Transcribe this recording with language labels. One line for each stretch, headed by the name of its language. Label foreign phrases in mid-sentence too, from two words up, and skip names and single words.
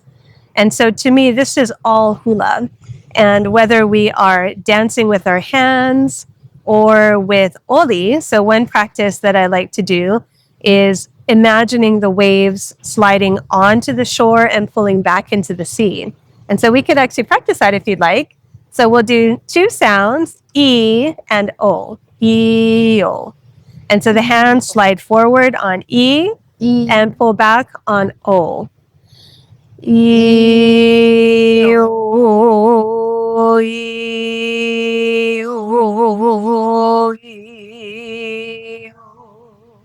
English: And so to me, this is all hula. And whether we are dancing with our hands or with Oli, so one practice that I like to do is imagining the waves sliding onto the shore and pulling back into the sea. And so we could actually practice that if you'd like. So we'll do two sounds, E and O. E-O. And so the hands slide forward on E and pull back on O. E-O, E-O, E-O.